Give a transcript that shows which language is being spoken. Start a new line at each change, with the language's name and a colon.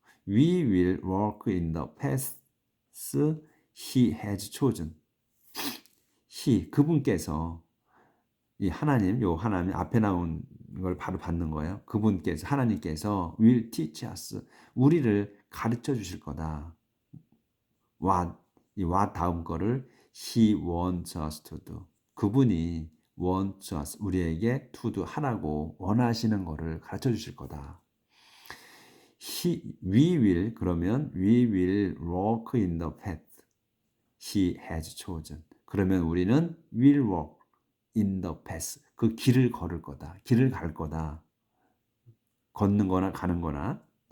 English: We will walk in the paths He has chosen.
Korean: 그분께서 이 하나님 앞에 나온 걸 바로 받는 거예요. 하나님께서
English: will teach us
Korean: 우리를 가르쳐 주실 거다. 이
English: what
Korean: 다음 거를
English: He wants us to do.
Korean: 그분이
English: wants us
Korean: 우리에게
English: to do
Korean: 하라고 원하시는 거를 가르쳐 주실 거다.
English: we will walk in the path He has chosen.
Korean: 그러면 우리는
English: will walk in the path.
Korean: 그 길을 걸을 거다. 길을 갈 거다. 걷는 거나 가는 거나.